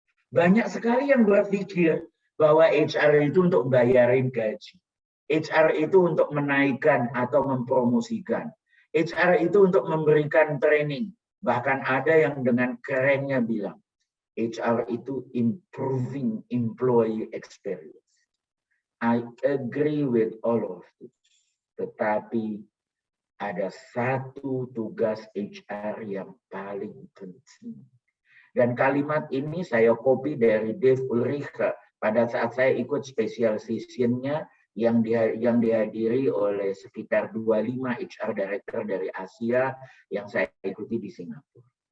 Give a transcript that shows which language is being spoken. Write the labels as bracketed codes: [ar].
[id] Banyak sekali yang berpikir bahwa HR itu untuk bayarin gaji. HR itu untuk menaikkan atau mempromosikan. HR itu untuk memberikan training. Bahkan ada yang dengan kerennya bilang, HR itu [en] improving employee experience. I agree with all of this. [id] Tetapi ada satu tugas HR yang paling penting. Dan kalimat ini saya copy dari Dave Ulrich pada saat saya ikut special session-nya yang dihadiri oleh sekitar 25 HR Director dari Asia yang saya ikuti di Singapura.